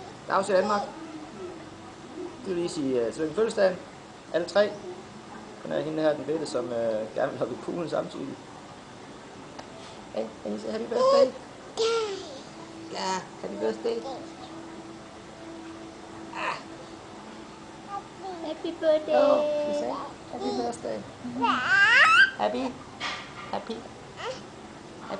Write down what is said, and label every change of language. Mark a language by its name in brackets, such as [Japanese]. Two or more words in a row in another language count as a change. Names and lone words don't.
[Danish] Dags i Danmark. Det vil lige sige tillykke fødselsdagen. Alle tre. Den er hende her, den bedste, som gerne vil hoppe i poolen samtidig. [English] Hey, can you say happy birthday? Ja, happy birthday. Happy birthday. Oh, she say happy birthday. Happy, happy, happy.